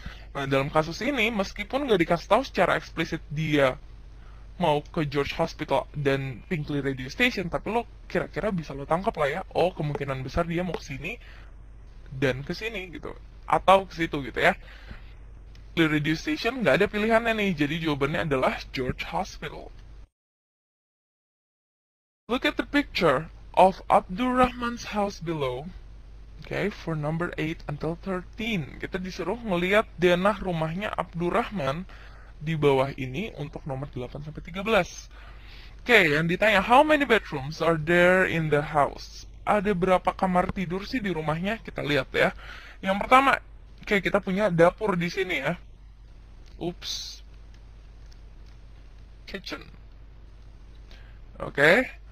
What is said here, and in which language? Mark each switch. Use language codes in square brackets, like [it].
[id] Nah, dalam kasus ini, meskipun nggak dikasih tahu secara eksplisit dia mau ke George Hospital dan Pinkley Radio Station, tapi lo kira-kira bisa lo tangkap lah ya, oh kemungkinan besar dia mau ke sini dan ke sini gitu, atau ke situ gitu ya. Pinkley Radio Station nggak ada pilihannya nih, jadi jawabannya adalah George Hospital. [en] Look at the picture of Abdurrahman's house below. Okay, for number 8 until 13. [id] Kita disuruh ngelihat denah rumahnya Abdurrahman di bawah ini untuk nomor 8 sampai 13. Oke, yang ditanya, [en] how many bedrooms are there in the house? [id] ada berapa kamar tidur sih di rumahnya? Kita lihat ya. Yang pertama, oke, kita punya dapur di sini ya. Oops. Kitchen. Oke.